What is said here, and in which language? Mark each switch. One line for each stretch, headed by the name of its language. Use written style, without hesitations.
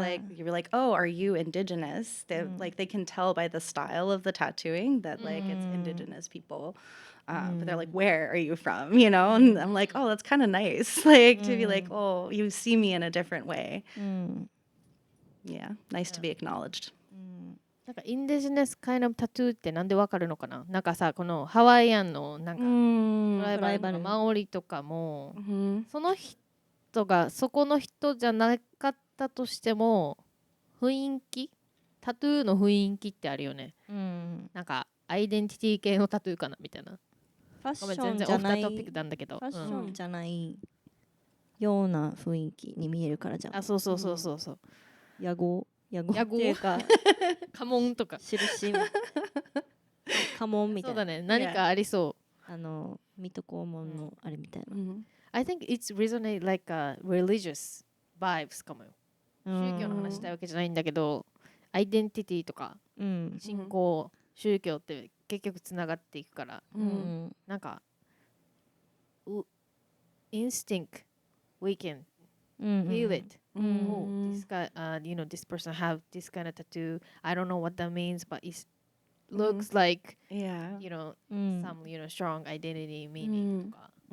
English: like you were like, "Oh, are you indigenous?" They like they can tell by the style of the tattooing that like it's indigenous people. But they're like, "Where are you from?" You know, and I'm like, "Oh, that's kind of nice, like to be like, oh, you see me in a different way." Yeah, nice to be acknowledged.
Japanese: なんかインデジネスカイナタトゥーってなんでわかるのかな。なんかさ、このハワイアンのなんかトライバルとかマオリとかも、その人がそこの人じゃなかったとしても雰囲気、タトゥーの雰囲気ってあるよね。なんかアイデンティティ系のタトゥーかなみたいな。ファッシごめん、ョ全然ンじゃないオフタトピックなんだけど。ファッションじゃないような雰囲気に見えるからじゃん。あ、そうそうそうそうそう。野号っていうか家紋とか。印家紋みたいな。そうだね。何かありそう。水戸黄門のあれみたいな。
English: I think it's resonate like a religious vibes かもよ。
Japanese: 宗教の話したいわけじゃないんだけど、アイデンティティとか、信仰、宗教って結局つながっていくから、なんか、
English: instinct, we can feel it. Oh, this guy, this person have this kind of tattoo. I don't know what that means, but it looks like, some, strong identity meaning とか。